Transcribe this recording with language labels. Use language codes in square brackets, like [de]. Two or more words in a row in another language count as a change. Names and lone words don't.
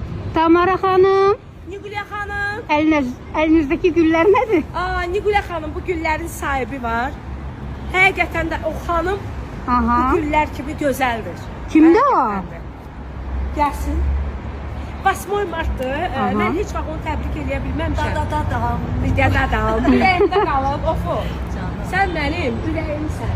[tr] Tamara Hanım, Nigulya Hanım. elinizdeki güller nedir? Nigulya Hanım, bu güllerin sahibi var. [az] Həqiqətən də o xanım Aha. bu güller kimi gözəldir. Kimdə o? Həqiqətən də. Gəlsin. 8 martdır. Mən heç vaxt onu təbrik eləyə bilməmişəm. Bir də dadam. Ürəyimdə qalıb, ofu. Sən mənim ürəyimsən.